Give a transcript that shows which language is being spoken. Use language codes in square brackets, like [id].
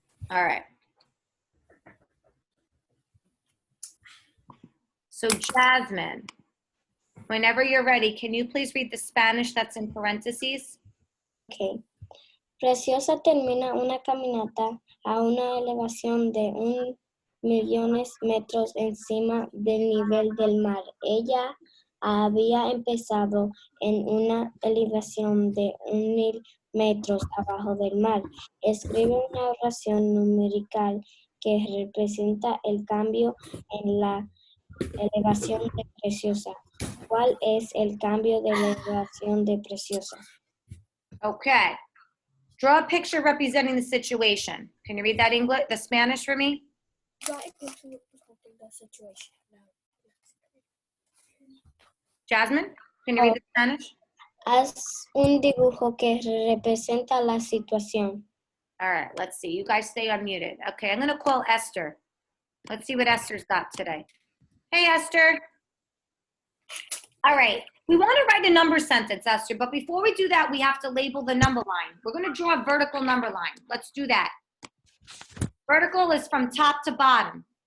[en] All right. So Jasmine, whenever you're ready, can you please read the Spanish that's in parentheses? Okay. [es] Preciosa termina una caminata a una elevación de 1.000.000 metros encima del nivel del mar. Ella había empezado en una elevación de 1.000 metros abajo del mar. Escribe una oración numerical que representa el cambio en la elevación de Preciosa. ¿Cuál es el cambio de la elevación de Preciosa? [en] Okay. Draw a picture representing the situation. Can you read that English, the Spanish for me? Draw a picture representing the situation. Jasmine, can you read the Spanish? [es] Haz un dibujo que representa la situación. [en] All right, let's see. You guys stay unmuted. Okay, I'm going to call Esther. Let's see what Esther's got today. Hey, Esther. All right. We want to write a number sentence, Esther, but before we do that, we have to label the number line. We're going to draw a vertical number line. Let's do that. Vertical is from top to bottom.